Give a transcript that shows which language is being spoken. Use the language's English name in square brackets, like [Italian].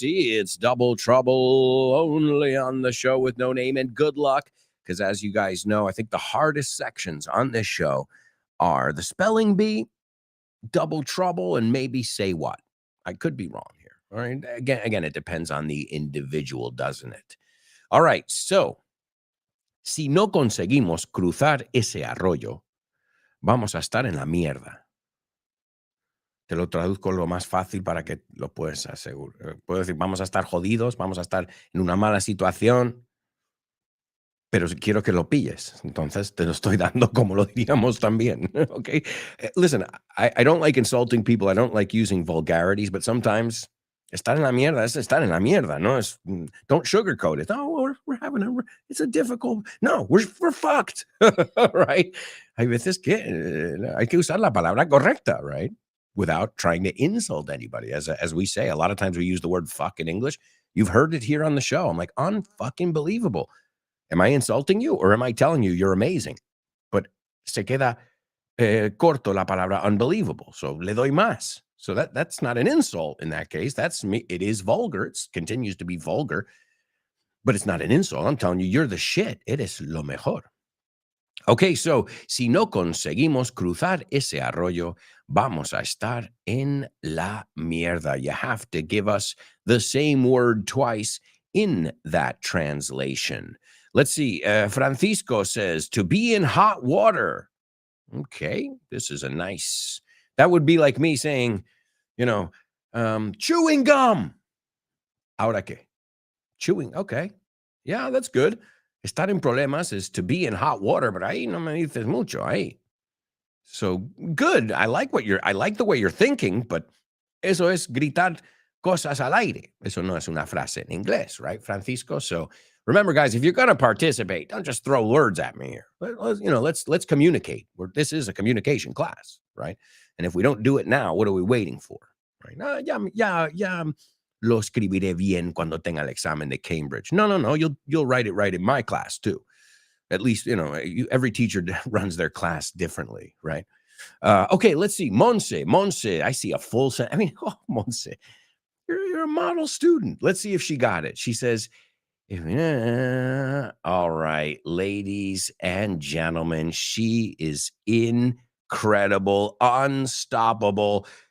[English] It's Double Trouble, only on the show with no name. And good luck, because as you guys know, I think the hardest sections on this show are the spelling bee, Double Trouble, and maybe Say What. I could be wrong here. All right. Again, it depends on the individual, doesn't it? All right. [Spanish] So, si no conseguimos cruzar ese arroyo, vamos a estar en la mierda. Te lo traduzco lo más fácil para que lo puedas asegurar. Puedo decir, vamos a estar jodidos, vamos a estar en una mala situación, pero quiero que lo pilles. Entonces te lo estoy dando como lo diríamos también. [English] Okay? Listen, I don't like insulting people. I don't like using vulgarities, but sometimes [Spanish] estar en la mierda es estar en la mierda, ¿no? [English] Don't sugarcoat it. Oh, it's a difficult. No, we're fucked. Right? [Spanish] Hay veces que hay que usar la palabra correcta, right? [English] Without trying to insult anybody. As we say, a lot of times we use the word fuck in English. You've heard it here on the show. I'm like, unfucking believable. Am I insulting you or am I telling you you're amazing? [Spanish] se queda corto la palabra unbelievable. So le doy más. [English] So that's not an insult in that case. That's me. It is vulgar. It continues to be vulgar, but it's not an insult. I'm telling you, you're the shit. [Spanish] Eres lo mejor. Okay, so si no conseguimos cruzar ese arroyo, vamos a estar en la mierda. [English] You have to give us the same word twice in that translation. Let's see. Francisco says, to be in hot water. Okay, this is a nice, that would be like me saying, chewing gum. [Spanish] Ahora qué? [English] Chewing, okay. Yeah, that's good. [Spanish] Estar en problemas [English] is to be in hot water, [Spanish] but ahí no me dices mucho, ahí. [English] So good. I like the way you're thinking, but [Spanish] eso es gritar cosas al aire. Eso no es una frase en inglés, right, Francisco? [English] So remember, guys, if you're going to participate, don't just throw words at me here. Let's communicate. This is a communication class, right? And if we don't do it now, what are we waiting for? Right? [Spanish] Ya lo escribiré bien cuando tenga el examen de Cambridge. [English] No. You'll write it right in my class too. At least, every teacher runs their class differently, right? Okay, let's see. Monse. I see a full sentence. I mean, Monse, you're a model student. Let's see if she got it. She says, all right, ladies and gentlemen, she is incredible, unstoppable.